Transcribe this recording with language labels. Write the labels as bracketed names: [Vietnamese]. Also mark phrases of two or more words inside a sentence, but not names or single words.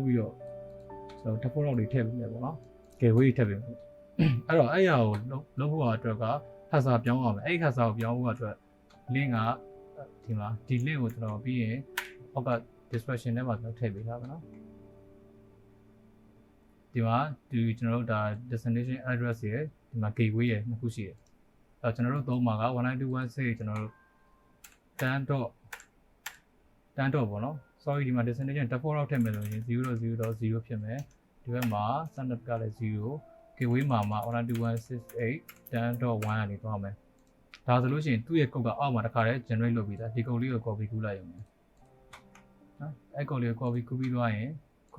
[Burmese] ပြီးတော့ကျွန်တော် [English] default route [Burmese] တွေထည့်ပေးမယ်ပေါ့နော် gateway ထည့်ပေးမယ်အဲ့တော့အဲ့ရကိုလုပ်ဖို့အတွက်က hasa ပြောင်းအောင်မယ်အဲ့ hasa ကိုပြောင်းဖို့အတွက် link ကဒီမှာဒီ link ကိုကျွန်တော်ပြီးရင်အောက်က description ထဲမှာကျွန်တော်ထည့်ပေးထားပါနော်ဒီမှာဒီကျွန်တော်တို့ဒါ [English] destination address [Burmese] ရယ်ဒီမှာ gateway ရယ်နှစ်ခုရှိတယ်အဲ့ကျွန်တော်တို့သုံးမှာက 192.1.6 ကျွန်တော်တို့10. ပေါ့နော် sorry ဒီမှာ [English] destination default route [Burmese] ထည့်မယ်ဆိုရင် 0.0.0 ဖြစ်မယ်ဒီဘက်မှာ standard ကလည်း0 gateway မှာ192.168 10.1 ကနေသွားမယ်ဒါဆိုလို့ရှိရင်သူ့ရဲ့ code ကအောက်မှာတစ်ခါတည်း generate လုပ်ပြီးသားဒီ code လေးကို copy ကူးလိုက်ရုံနဲ့နော်အဲ့ code လေးကို copy ကူးပြီးသွားရင်ခု